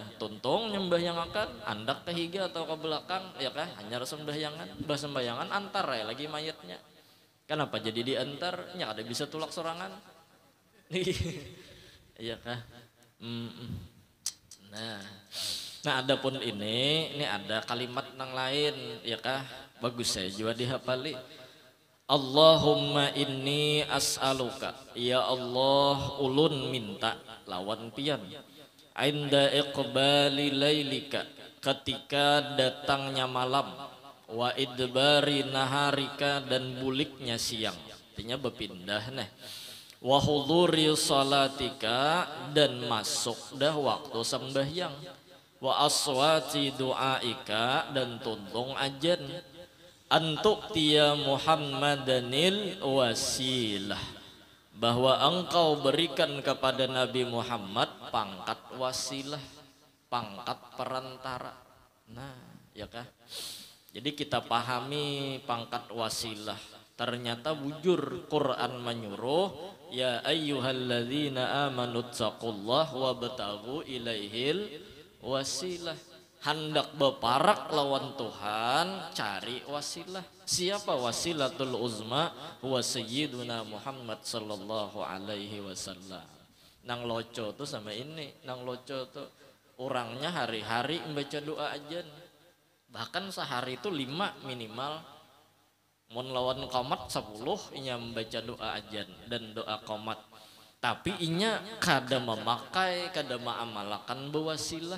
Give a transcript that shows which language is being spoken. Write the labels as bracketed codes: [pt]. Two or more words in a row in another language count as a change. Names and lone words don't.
[bjn] Tuntung nyembahyangakan andak ke higa atau ke belakang ya kan, hanya sembahyangan antar ya lagi mayatnya. Kenapa jadi diantar? Ya ada bisa tulak sorangan. Iya kah? Nah adapun ini ada kalimat nang lain ya kah? Bagus saya juga dihafali. [ar] اللهم إني أسألك, [bjn] ya Allah ulun minta lawan pian. [ar] عند إقبال ليلك, [bjn] ketika datangnya malam, [ar] وإدبار نهارك, [bjn] dan buliknya siang, artinya berpindah nih. [ar] وحضور صلاتك, [bjn] dan masuk dah waktu sembahyang. [ar] وأصوات دعاتك, [bjn] dan tuntung ajan. [ar] أن تؤتي محمدا الوسيلة, [bjn] bahwa engkau berikan kepada Nabi Muhammad pangkat wasilah, pangkat perantara. Nah ya kah. Jadi kita pahami pangkat wasilah. Ternyata bujur Quran menyuruh [ar] يا أيها الذين آمنوا اتقوا الله وابتغوا إليه الوسيلة. [bjn] Hendak beparak lawan Tuhan, cari wasilah. Siapa [ar] الوسيلة العظمى? هو سيدنا محمد صلى الله عليه وسلم. [bjn] Nang loco tuh sama ini, nang loco tuh orangnya hari-hari membaca doa ajan. Bahkan sehari itu 5 minimal. Mun lawan qomat 10 inya membaca doa ajan dan doa qomat. Tapi inya kada memakai, kada maamalkan bewasilah.